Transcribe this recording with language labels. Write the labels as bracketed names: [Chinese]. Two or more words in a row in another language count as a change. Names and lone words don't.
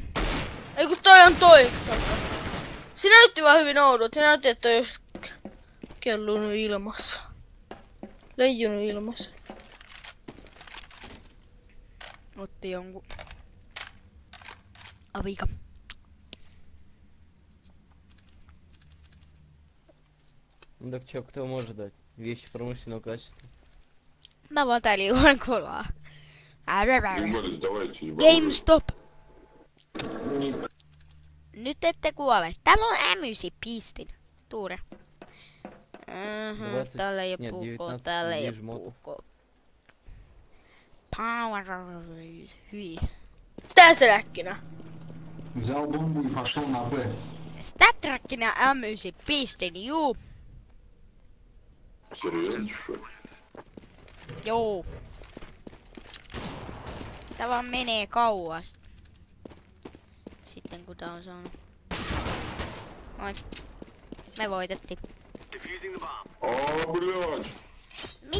[Finnish] Ei kun toi on toi. Se näytti vaan hyvin oudolta. Se näytti, että toi olisi kellunut ilmassa. Leijunut ilmassa. Otti jonkun avika. [Russian] Ну так чё, кто может дать? Вещи промышленного качества. [Finnish] Mä vaan täällä juon kolaa. GameStop! Nyt ette kuole. Täällä on M9 pistin. Tuure. Täällä ei oo puukkoa, täällä ei oo puukkoa. Power. Hyi. Stäsräkkinä. [Russian] Взял бомбу и пошел на Б. [Finnish] Statrakkinä M9 pistin, juu. [Russian] Серьезно, что ли? [Finnish] Joo. Tää vaan menee kauas. Sitten kun tää on saanut. Noin. Me voitettiin. [Russian] Блядь! [Finnish] Mit?